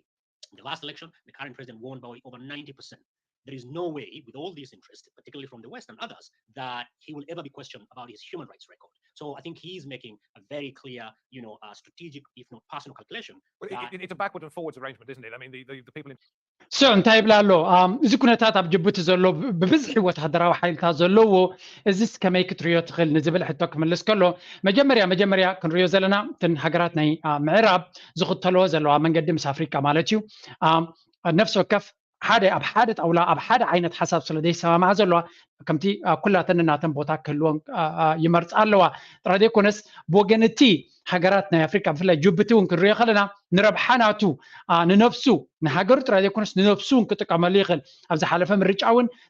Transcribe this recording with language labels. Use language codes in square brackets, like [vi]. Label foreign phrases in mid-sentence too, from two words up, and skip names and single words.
[en] In the last election, the current president won by over 90%. There is no way, with all these interests, particularly from the West and others, that he will ever be questioned about his human rights record. So I think he's making a very clear, strategic, if not personal calculation. Well, it's a backwards and forwards arrangement, isn't it? I mean, the people in... [ti] So እንታይ ይብላ ኣሎ እዚ ኩነታት ኣብ ጅቡቲ ዘሎ ብብዝሒ ወተሃደራዊ ሓይልታት ዘለዎ እዚስ ከመይ ክትርዮ ትኽእል ንዝብል ሕቶ ክምልስ ከሎ መጀመርያ ክንርዮ ዘለና እተን ሃገራት ናይ ምዕራብ ዝኽተልዎ ዘለዋ መንገዲ ምስ ኣፍሪቃ ማለት እዩ ነፍሲ ወከፍ ኣብ ሓደ ጣውላ ኣብ ሓደ ዓይነት ሓሳብ ስለ ዘይሰማምዓ ዘለዋ ከምቲ ኩላተን እናተን ቦታ ክህልዎን ይመርፃ ኣለዋ ጥራይ ዘይኮነስ ብወገንቲ ሃገራት ናይ ኣፍሪቃ ብፍላይ ጅቡቲ እውን ክንሪኦ ከለና ንረብሓናቱ ንነፍሱ ንሃገሩ ጥራይ ዘይኮነስ ንነፍሱ እውን ክጥቀመሉ ይኽእል ኣብ ዝሓለፈ ምርጫ እውን